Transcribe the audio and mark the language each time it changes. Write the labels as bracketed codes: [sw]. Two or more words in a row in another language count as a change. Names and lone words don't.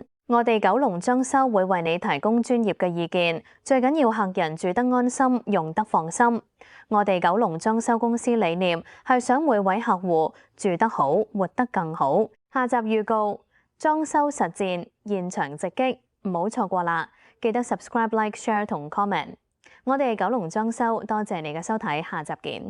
[yue] 我哋九龍裝修會為你提供專業嘅意見，最緊要客人住得安心，用得放心。我哋九龍裝修公司理念係想每位客戶住得好，活得更好。下集預告：裝修實戰現場直擊，唔好錯過啦！記得 subscribe、like、share 同 comment。我哋九龍裝修，多謝你嘅收睇，下集見。